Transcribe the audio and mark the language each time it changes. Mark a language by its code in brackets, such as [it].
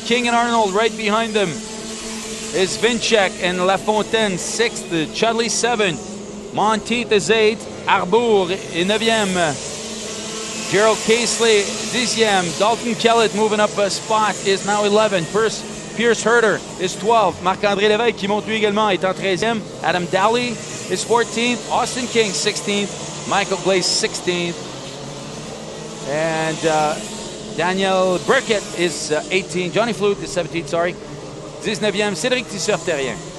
[en] King and Arnold right behind them is Vinchek and Lafontaine, 6th. Chudley, 7th. Monteith is 8th. [fr] Arbour est 9e. Gerald Casely, 10e. [en] Dalton Kellett moving up a spot is now 11th. Pierce Herter is 12th. [fr] Marc-André Lévesque qui monte lui également est en 13e. [en] Adam Daly is 14th. Austin King 16th. Michael Glaze 16th. And Daniel Burkett is 18th. Johnny Flute is 17th, sorry. [fr] 19e. Cédric Tisseur-Terrien.